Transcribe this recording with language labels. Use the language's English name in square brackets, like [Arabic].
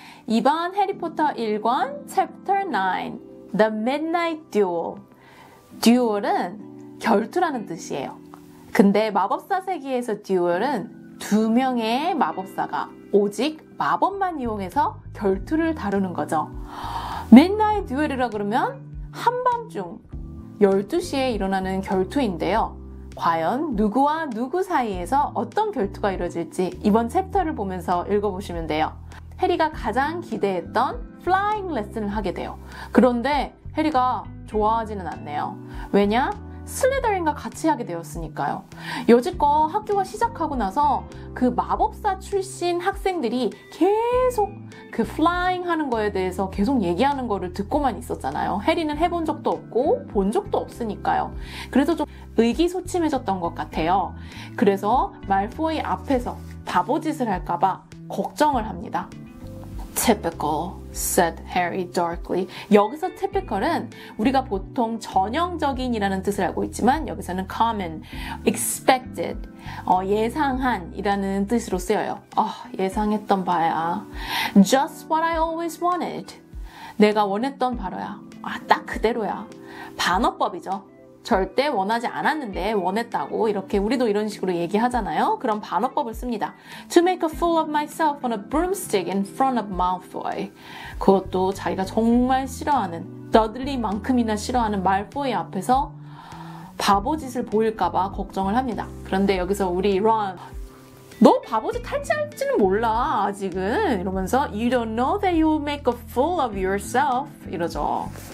[Korean] 이번 해리포터 1권 [English] Chapter 9 The Midnight Duel. [Korean] 듀얼은 결투라는 뜻이에요. 근데 마법사 세계에서 듀얼은 두 명의 마법사가 오직 마법만 이용해서 결투를 다루는 거죠. Midnight Duel이라 그러면 한밤중 12시에 일어나는 결투인데요. 과연 누구와 누구 사이에서 어떤 결투가 이루어질지 이번 챕터를 보면서 읽어보시면 돼요. 해리가 가장 기대했던 플라잉 레슨을 하게 돼요. 그런데 해리가 좋아하지는 않네요. 왜냐? 슬리더린과 같이 하게 되었으니까요. 여지껏 학교가 시작하고 나서 그 마법사 출신 학생들이 계속 그 플라잉 하는 거에 대해서 계속 얘기하는 거를 듣고만 있었잖아요. 해리는 해본 적도 없고 본 적도 없으니까요. 그래서 좀 의기소침해졌던 것 같아요. 그래서 말포이 앞에서 바보짓을 할까봐 걱정을 합니다. [English] Typical, said Harry darkly. [Korean] 여기서 typical은 우리가 보통 전형적인이라는 뜻을 알고 있지만 여기서는 [English] common, expected, [Korean] 예상한 이라는 뜻으로 쓰여요. 예상했던 바야. [English] Just what I always wanted. [Korean] 내가 원했던 바로야. 딱 그대로야. 반어법이죠. 절대 원하지 않았는데 원했다고 이렇게 우리도 이런 식으로 얘기하잖아요. 그럼 반어법을 씁니다. [English] To make a fool of myself on a broomstick in front of Malfoy. [Korean] 그것도 자기가 정말 싫어하는 더들리만큼이나 싫어하는 말포이 앞에서 바보짓을 보일까봐 걱정을 합니다. 그런데 여기서 우리 런 너 바보짓 할지는 몰라 아직은 이러면서 [English] You don't know that you will make a fool of yourself [Korean] 이러죠.